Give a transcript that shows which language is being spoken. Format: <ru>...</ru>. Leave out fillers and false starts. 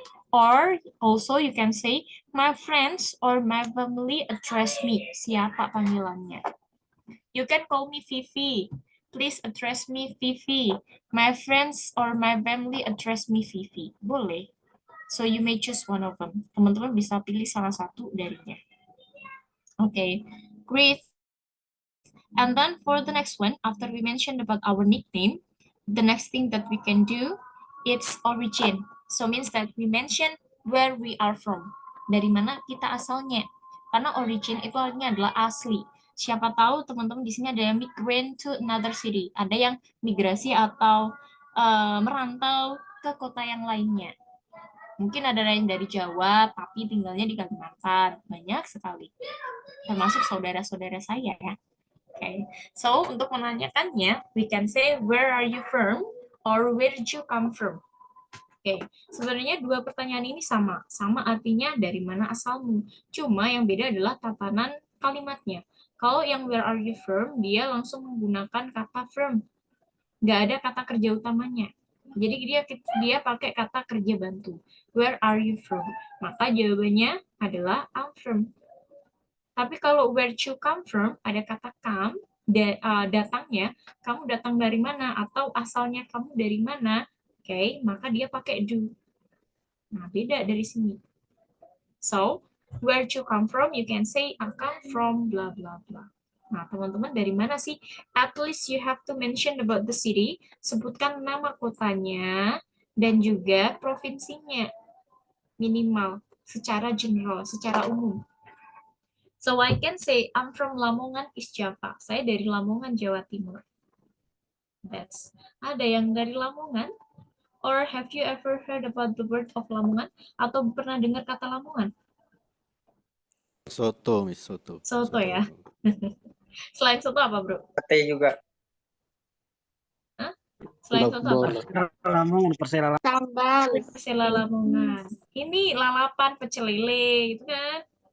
<en>Or also you can say, my friends or my family address me,</en> <id>siapa panggilannya.</id> <en>You can call me Vivi. Please address me Vivi. My friends or my family address me Vivi.</en> <id>Boleh.</id> <en>So you may choose one of them.</en> <id>Teman-teman bisa pilih salah satu darinya.</id> <en>Okay, great. And then for the next one, after we mentioned about our nickname, the next thing that we can do is origin. So means that we mention where we are from.</en> <id>Dari mana kita asalnya. Karena origin itu artinya adalah asli. Siapa tahu teman-teman di sini ada yang</id> <en>migrate to another city.</en> <id>Ada yang migrasi atau merantau ke kota yang lainnya. Mungkin ada yang dari Jawa, tapi tinggalnya di Kalimantan. Banyak sekali. Termasuk saudara-saudara saya ya. Okay.</id> <en>So,</en> <id>untuk menanyakannya,</id> <en>we can say, where are you from? Or where did you come from?</en> <id>Oke, sebenarnya dua pertanyaan ini sama artinya dari mana asalmu. Cuma yang beda adalah tatanan kalimatnya. Kalau yang</id> <en>where are you from,</en> <id>dia langsung menggunakan kata from. Nggak ada kata kerja utamanya. Jadi dia pakai kata kerja bantu.</id> <en>Where are you from?</en> <id>Maka jawabannya adalah</id> <en>I'm from.</en> <id>Tapi kalau</id> <en>where you come from,</en> <id>ada kata come, datangnya, kamu datang dari mana, atau asalnya kamu dari mana, oke, maka dia pakai do. Nah, beda dari sini.</id> <en>So, where you come from, you can say, I come from blah, blah, blah.</en> <id>Nah, teman-teman, dari mana sih?</id> <en>At least you have to mention about the city,</en> <id>sebutkan nama kotanya, dan juga provinsinya, minimal, secara general, secara umum.</id> <en>So I can say I'm from Lamongan, East Java.</en> <id>Saya dari Lamongan, Jawa Timur. Ada yang dari Lamongan?</id> <en>Or have you ever heard about the word of Lamongan?</en> <id>Atau pernah dengar kata Lamongan? Soto, Miss, soto. Soto ya. Selain soto apa, bro? Sate juga. Hah? Selain soto apa? Lamongan, Persela Sambal. Persela Lamongan. Ini lalapan, pecel lele, gitu kan?</id>